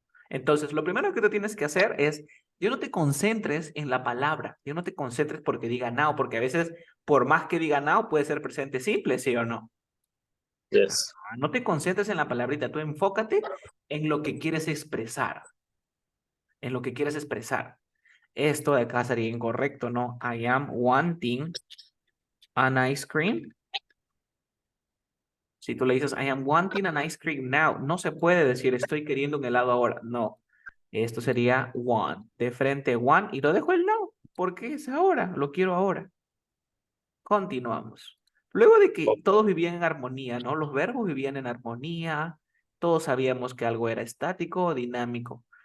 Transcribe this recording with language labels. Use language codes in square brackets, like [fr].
[es] Entonces, lo primero que tú tienes que hacer es, yo no te concentres en la palabra, yo no te concentres porque diga now, porque a veces, por más que diga now, puede ser presente simple, ¿sí o no? [en] Yes. [es] No te concentres en la palabrita, tú enfócate en lo que quieres expresar, en lo que quieres expresar. Esto de acá sería incorrecto, ¿no? [en] I am wanting an ice cream. [es] Si tú le dices, [en] I am wanting an ice cream now, [es] no se puede decir, estoy queriendo un helado ahora. No, esto sería want. De frente, want, y lo dejo el now, porque es ahora, lo quiero ahora. Continuamos. Luego de que todos vivían en armonía, ¿no? Los verbos vivían en armonía, todos sabíamos que algo era estático o dinámico.